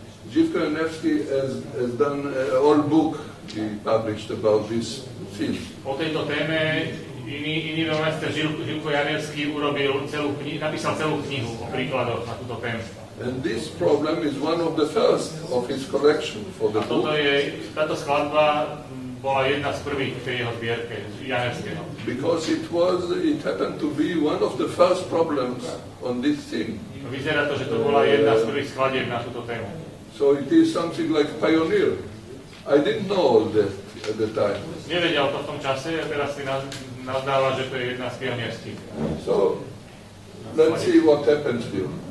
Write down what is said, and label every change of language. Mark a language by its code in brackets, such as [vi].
[en] Živko Janevský has done a whole book he published about this theme. [sk] O tejto téme iný veľmajster Živko Janevský napísal celú knihu o príkladoch na túto tému. [en] And this problem is one of the first of his collection for the book. [sk] Táto skladba bola jedna z prvých v tej jeho zbierke Janevského. [en] Because it happened to be one of the first problems on this theme. [sk] Vyzerá to, že to bola jedna z prvých skladieb na túto tému. [en] So it is something like pioneer. I didn't know all that at the time. [sk] Nevedel to v tom čase a teraz si nazdáva, že to je jedna z pionierských. [en] So let's see what happens here.